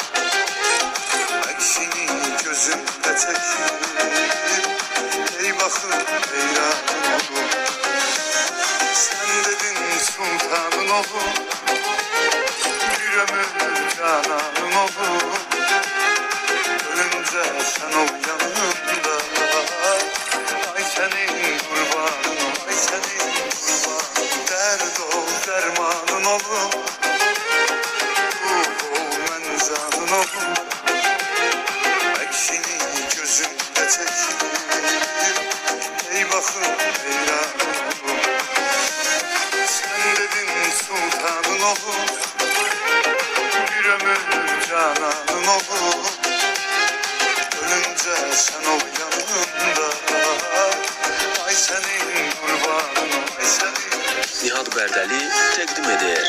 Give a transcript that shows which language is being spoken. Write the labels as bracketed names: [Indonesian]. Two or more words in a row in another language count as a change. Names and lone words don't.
[Azerbaijani] Əksini gözümdə çəkir, ey baxın heyranın olum. Sən dedin sultanın olum, bir ömür cananın olum. [Turkish] Ölünce sen ol yanımda, ay senin kurbanın ol, ay senin kurbanın. [Azerbaijani] Derd ol, dermanın olum, ruh ol, mən canın olum. Əksini gözümdə çəkir, ey baxın heyranın olum. Sen dedin sultanın olum, bir ömür cananın olum. [Turkish] Ölünce sen ol yanımda, ay senin kurbanın ol, ay senin. [Azerbaijani] Nihat Bərdəli təqdim edir.